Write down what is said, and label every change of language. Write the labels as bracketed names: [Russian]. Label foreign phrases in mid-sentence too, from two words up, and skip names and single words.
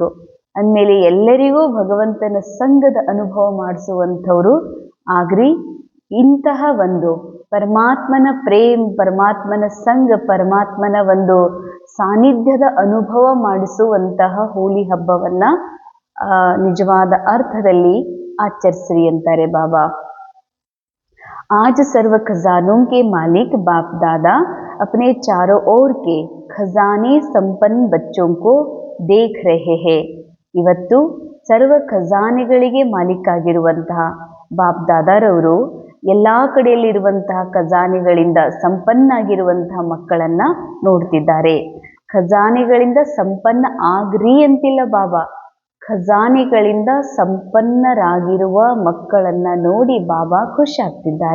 [Kannada] ಅಂದಮೇಲೆ ಎಲ್ಲರಿಗೂ ಭಗವಂತನ ಸಂಘದ ಅನುಭವ ಮಾಡಿಸುವಂಥವ್ರು ಆಗ್ರಿ. ಇಂತಹ ಒಂದು ಪರಮಾತ್ಮನ ಪ್ರೇಮ್, ಪರಮಾತ್ಮನ ಸಂಘ, ಪರಮಾತ್ಮನ ಒಂದು ಸಾನ್ನಿಧ್ಯದ ಅನುಭವ ಮಾಡಿಸುವಂತಹ ಹೋಲಿ ಹಬ್ಬವನ್ನ ನಿಜವಾದ ಅರ್ಥದಲ್ಲಿ ಆಚರಿಸ್ರಿ ಅಂತಾರೆ ಬಾಬಾ. [Hindi] आज सर्व खजानों के मालिक बाप दादा अपने चारों ओर के खजाने संपन्न बच्चों को देख रहे हैं. [Kannada] ಇವತ್ತು ಸರ್ವ ಖಜಾನೆಗಳಿಗೆ ಮಾಲೀಕಾಗಿರುವಂತಹ ಬಾಪ್ ದಾದಾರವರು ಎಲ್ಲ ಕಡೆಯಲ್ಲಿರುವಂತಹ ಖಜಾನೆಗಳಿಂದ ಸಂಪನ್ನಾಗಿರುವಂತಹ ಮಕ್ಕಳನ್ನ ನೋಡ್ತಿದ್ದಾರೆ. ಖಜಾನೆಗಳಿಂದ ಸಂಪನ್ನ ಆಗ್ರಿ ಅಂತಿಲ್ಲ ಬಾಬಾ, ಖಜಾನೆಗಳಿಂದ ಸಂಪನ್ನರಾಗಿರುವ ಮಕ್ಕಳನ್ನ ನೋಡಿ ಬಾಬಾ ಖುಷಿ ಆಗ್ತಿದ್ದಾರೆ.